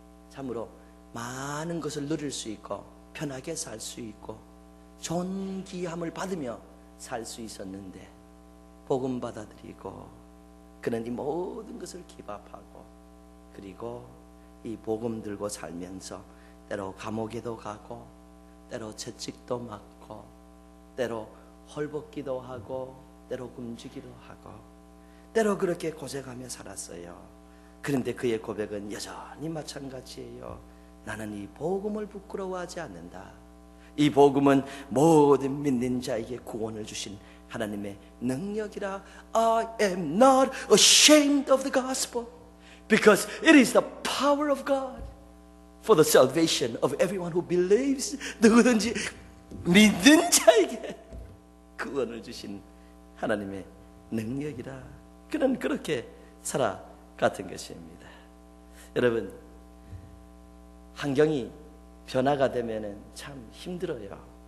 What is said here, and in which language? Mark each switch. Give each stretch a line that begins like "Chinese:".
Korean: 참으로 많은 것을 누릴 수 있고 편하게 살 수 있고 존귀함을 받으며 살 수 있었는데 복음 받아들이고 그는 이 모든 것을 기밥하고 그리고 이 복음 들고 살면서 때로 감옥에도 가고 때로 채찍도 맞고 때로 헐벗기도 하고 때로 굶주기도 하고 때로 그렇게 고생하며 살았어요. 그런데 그의 고백은 여전히 마찬가지예요. 나는 이 복음을 부끄러워하지 않는다. 이 복음은 모든 믿는 자에게 구원을 주신 하나님의 능력이라.
English: I am not ashamed of the gospel because it is the power of God for the salvation of everyone who believes.
Korean: 누구든지 믿는 자에게 구원을 주신 하나님의 능력이라. 그는 그렇게 살아갔던 것입니다. 여러분, 환경이 변화가 되면 참 힘들어요.